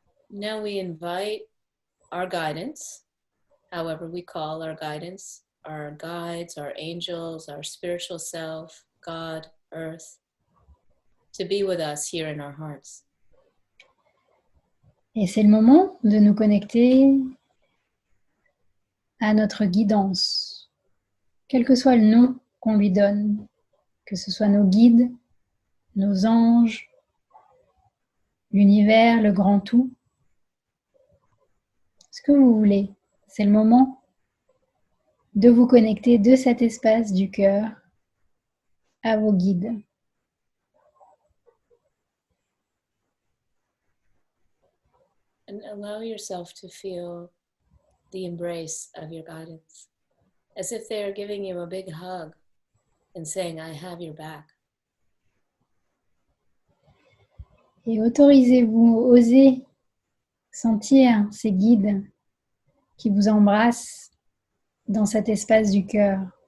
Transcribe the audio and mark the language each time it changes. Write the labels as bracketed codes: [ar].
[en] Now we invite our guidance, however we call our guidance, our guides, our angels, our spiritual self, God, Earth, to be with us here in our hearts. [fr] Et c'est le moment de nous connecter à notre guidance, quel que soit le nom qu'on lui donne, que ce soit nos guides, nos anges, l'univers, le grand tout. Ce que vous voulez, c'est le moment de vous connecter de cet espace du cœur à vos guides. [en] And allow yourself to feel the embrace of your guidance, as if they are giving you a big hug and saying, I have your back. [fr] Et autorisez-vous, osez sentir ces guides qui vous embrassent dans cet espace du cœur.